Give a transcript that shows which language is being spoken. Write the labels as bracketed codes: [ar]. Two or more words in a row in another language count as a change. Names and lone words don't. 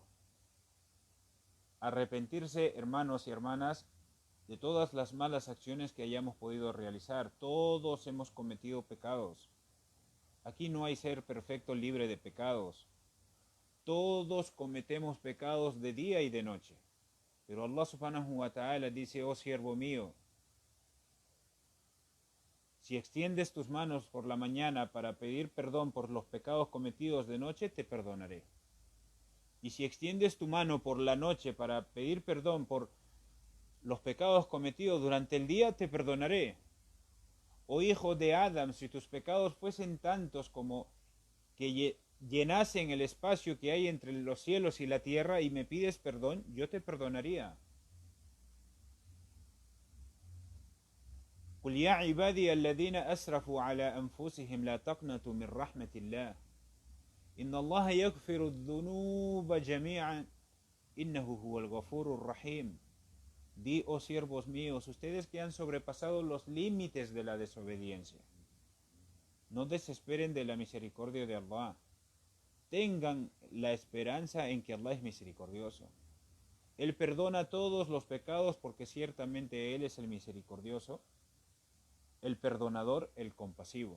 [es] Arrepentirse, hermanos y hermanas, de todas las malas acciones que hayamos podido realizar. Todos hemos cometido pecados. Aquí no hay ser perfecto libre de pecados. Todos cometemos pecados de día y de noche. Pero Allah [ar] سبحانه وتعالى [es] dice, oh siervo mío, si extiendes tus manos por la mañana para pedir perdón por los pecados cometidos de noche, te perdonaré. Y si extiendes tu mano por la noche para pedir perdón por los pecados cometidos durante el día, te perdonaré. Oh hijo de Adam, si tus pecados fuesen tantos como que llenasen el espacio que hay entre los cielos y la tierra y me pides perdón, yo te perdonaría. [ar] قل يا عبادي الذين أسرفوا على أنفسهم لا تقنطوا من رحمة الله إن الله يغفر الذنوب جميعا إنه هو الغفور الرحيم. [es] Di, oh siervos míos, ustedes que han sobrepasado los límites de la desobediencia, no desesperen de la misericordia de Allah. Tengan la esperanza en que Allah es misericordioso. Él perdona todos los pecados porque ciertamente Él es el misericordioso, el perdonador, el compasivo.